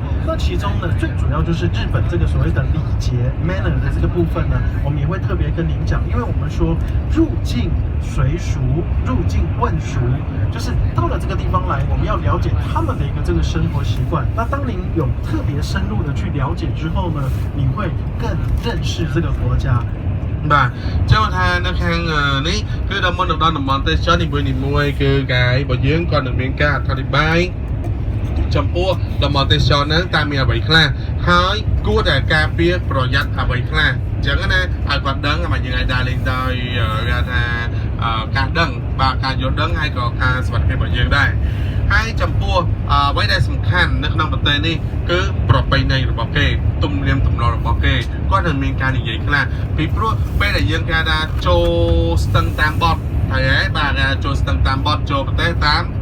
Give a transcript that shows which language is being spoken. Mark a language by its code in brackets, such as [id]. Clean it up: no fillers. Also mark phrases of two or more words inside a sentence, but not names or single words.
[zh] 那其中呢，最主要就是日本这个所谓的礼节 manner 的这个部分呢，我们也会特别跟您讲，因为我们说入境随俗，入境问俗，就是到了这个地方来，我们要了解他们的一个这个生活习惯。那当您有特别深入的去了解之后呢，你会更认识这个国家。 [km] បាទចូលថានៅខាងនេះគឺដល់មុនដល់តំបន់ទេសចរនីមួយៗគឺកាយរបស់យើងក៏នឹងមានការអធិប្បាយចំពោះតំបន់ ទេសចរហ្នឹងតើមានអ្វីខ្លះហើយគួរតែការពារប្រយ័ត្នអ្វីខ្លះអញ្ចឹងណាឲ្យគាត់ដឹងមកយើងអាចដើរលេងដោយគេថាការដឹងបាទការយល់ដឹងហើយក៏ការសុខភាពរបស់យើងដែរហើយចំពោះអ្វីដែលសំខាន់នៅក្នុងប្រទេសនេះគឺប្រពៃណីរបស់គេទំនៀមទម្លាប់របស់គេគាត់នឹងមានការនិយាយខ្លះពីព្រោះពេលដែលយើងគេថាចូលស្ទឹងតាមបត់ហើយបាទចូលស្ទឹងតាមបត់ចូលប្រទេសតាម